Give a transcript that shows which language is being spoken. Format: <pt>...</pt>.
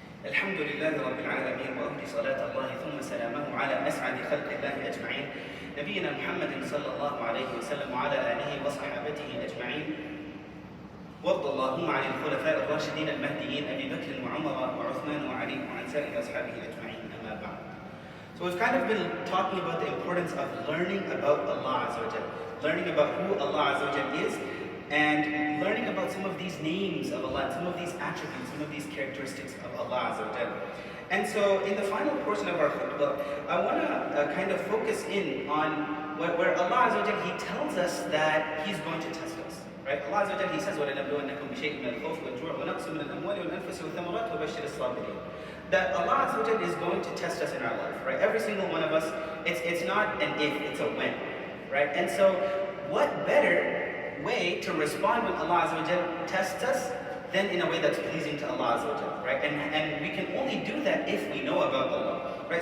<ar>الحمد لله رب العالمين، وأهدي صلاة الله ثم سلامه على أسعد خلق الله أجمعين، نبينا محمد صلى الله عليه وسلم وعلى آله وصحابته أجمعين. وارض اللهم عن الخلفاء الراشدين المهديين أبي بكر وعمر وعثمان وعلي وعن سائر أصحابه أجمعين. أما بعد.</ar> <en>So we've kind of been talking about the importance of learning about Allah Azza wa Jal, learning about who Allah Azza wa Jal is, and learning about some of these names of Allah, some of these attributes, some of these characteristics of Allah Azza wa Jal. And so in the final portion of our khutbah, I want to kind of focus in on where Allah Azza wa Jal, He tells us that He's going to test us. Right? Allah Azza wa Jal, He says,</en> <ar>وَلَنَبْلُوَنَّكُمْ بِشَيْءٍ مِنَ الْخَوْفِ وَالْجُوعِ وَنَقْصٍ مِنَ الْأَمْوَالِ وَالْأَنفُسِ وَالثَّمَرَاتِ وَبَشِّرِ الصَّابِرِينَ.</ar> <en>That Allah Azza wa Jal is going to test us in our life. Right? Every single one of us, it's not an if, it's a when. Right? And so, what better way to respond when Allah Azza wa Jal tests us than in a way that's pleasing to Allah Azza wa Jal, right? And we can only do that if we know about Allah, right?</en>